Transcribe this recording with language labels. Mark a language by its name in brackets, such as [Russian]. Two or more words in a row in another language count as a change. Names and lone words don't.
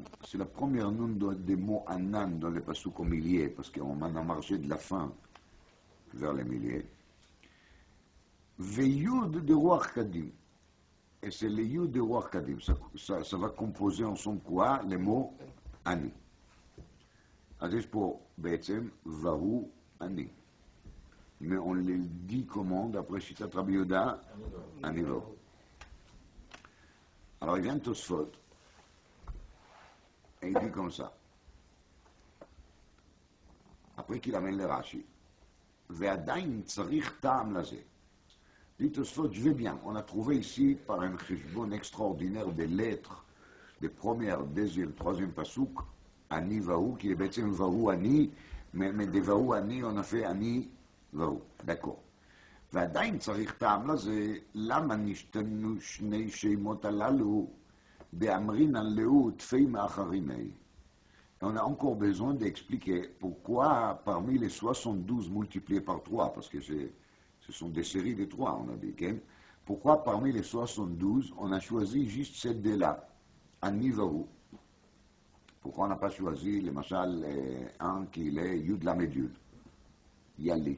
[French] C'est la première nun des mots Anan dans le passage au milieu, parce qu'on a marché de la fin vers le milieu. [Hebrew] ויוד דרוח קדים. [French] Et c'est le Yud de Ruach Kadim. Ça va composer ensemble quoi? Les mots [Hebrew] Ani. אז יש פה בעצם והוא אני. [French] Mais on le dit comment, d'après Shitat Rabbi Yehuda? [Hebrew] אני והו. [French] Alors il vient Tosfot, et il dit comme ça. Après qu'il amène le Rashi, [Hebrew] ועדיין צריך טעם לזה. [French] Dit Tosfot, je vais bien. On a trouvé ici, par un cheshbon extraordinaire des lettres, des premières, deuxième, troisième pasouk, [Hebrew] אני והו, [French] qui est [Hebrew] בעצם והו אני, [French] mais de [Hebrew] והו אני, [French] on a fait [Hebrew] אני והו. [French] D'accord. [Hebrew] ועדיין צריך טעם לזה, למה נשתנו שני שמות הללו באמרינן לאו תפי מאחריני. [French] On a encore besoin d'expliquer pourquoi parmi les 72 multipliés par 3, parce que ce sont des séries de 3, on a dit, hein? Pourquoi parmi les 72, on a choisi juste cette deux-là, [Hebrew] אני והו. [French] Pourquoi on n'a pas choisi, le machal, un qui est [Hebrew] יוד למד יוד, [French] Yali.